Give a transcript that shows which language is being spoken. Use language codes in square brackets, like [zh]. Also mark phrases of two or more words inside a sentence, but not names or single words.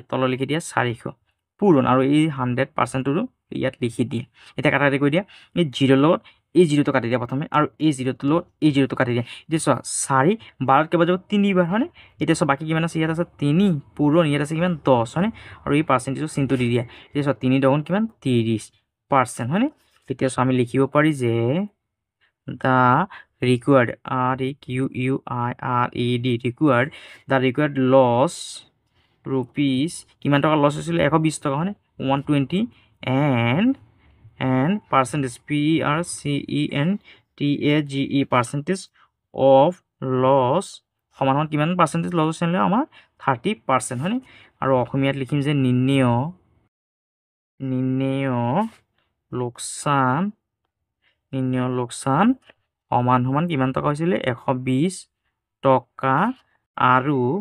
[as] তলত লিখি দিয়া 400 পূৰণ আৰু এই 100%টো ইয়াত লিখি দিয়ে এতিয়া কাটা কৰি দিয়া এই 0 লগত এই 0টো কাটি দিয়া প্ৰথমে আৰু এই 0টো লগত এই 0টো কাটি দিয়া এতিয়া চোৱা 4 12 কেইবাৰ যাব 3 বাৰ হয়নে এতিয়া চোৱা বাকী কিমান আছে ইয়াত আছে 3 পূৰণ ইয়াত আছে কিমান 10 হয়নে আৰু এই পাৰ্চেণ্টেজটো চিনটো দি দিয়া এতিয়া চোৱা 3 দগুণ কিমান 30% হয়নে এতিয়া চোৱা আমি লিখিব পাৰি যে [en] the required required loss rupees [as] কিমান টকা লছ হৈছিল 120 টকা হয়নে 120 [en] and percentage PERCENTAGE percentage of loss [as] সমান কিমান পাৰ্চেণ্টেজ লছ হৈছিলে আমাৰ 30% হয়নে আৰু অসমীয়াত লিখিম যে নিৰ্ণেয় লোকচান সমান কিমান টকা হৈছিলে 120 টকা আৰু